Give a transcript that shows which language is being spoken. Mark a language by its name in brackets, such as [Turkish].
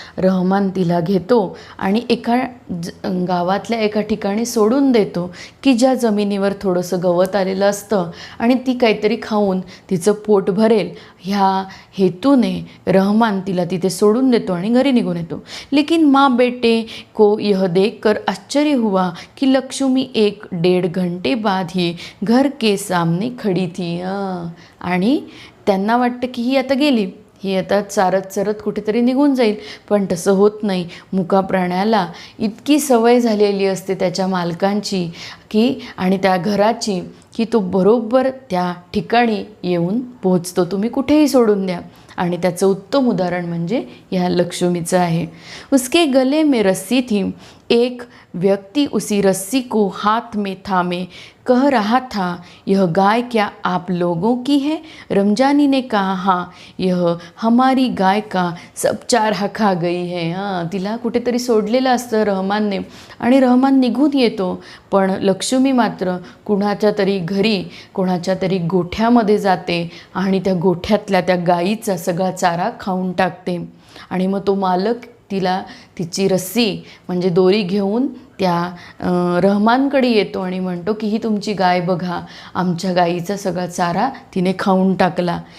[Marathi] रहमान तिला घेतो आणि एका गावातल्या एका ठिकाणी सोडून देतो की ज्या जमिनीवर थोडंसं गवत आलेलं असतं आणि ती काहीतरी खाऊन तिचं पोट भरेल ह्या हेतूने रहमान तिला तिथे सोडून देतो आणि घरी निघून येतो. [Hindi] लेकिन माँ बेटे को यह देखकर आश्चर्य हुआ कि लक्ष्मी 1-1.5 घंटे बाद ही घर के सामने खड़ी थी. [Marathi] आणि त्यांना वाटतं की ही आता गेली, ही आता चारत चरत कुठेतरी निघून जाईल, पण तसं होत नाही. मुका प्राण्याला इतकी सवय झालेली असते त्याच्या मालकांची की आणि त्या घराची की तो बरोबर त्या ठिकाणी येऊन पोहोचतो. तुम्ही कुठेही सोडून द्या. आणि त्याचं उत्तम उदाहरण म्हणजे ह्या लक्ष्मीचं आहे. [Hindi] उसके गले में रस्सी थी. एक व्यक्ति उसी रस्सी को हाथ में थामे कह रहा था, यह गाय क्या आप लोगों की है? रमजानी ने कहा, हाँ, यह हमारी गाय का सब चारा खा गई है. [Marathi] तिला कुठेतरी सोडलेलं असतं रहमानने आणि रहमान निघून येतो, पण लक्ष्मी मात्र कुणाच्या तरी घरी कोणाच्या तरी गोठ्यामध्ये जाते आणि त्या गोठ्यातल्या त्या गाईचा सगळा चारा खाऊन टाकते. आणि मग तो मालक तिला तिची रस्सी म्हणजे दोरी घेऊन त्या रहमानकडे येतो आणि म्हणतो की ही तुमची गाय बघा, आमच्या गाईचा सगळा चारा तिने खाऊन टाकला.